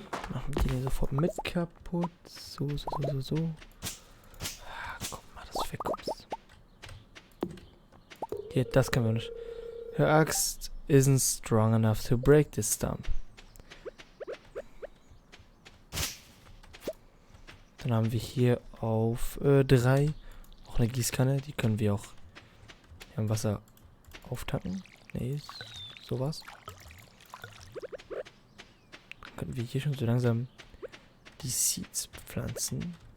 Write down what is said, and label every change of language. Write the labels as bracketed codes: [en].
[de] Machen wir den sofort mit kaputt. So. Ah, guck mal, dass du wegkommst. Hier, das können wir nicht. [en] Her axe isn't strong enough to break this stump. [de] Dann haben wir hier auf 3 auch eine Gießkanne. Die können wir auch im Wasser auftanken. Nee, sowas. Dann könnten wir hier schon so langsam die Seeds pflanzen.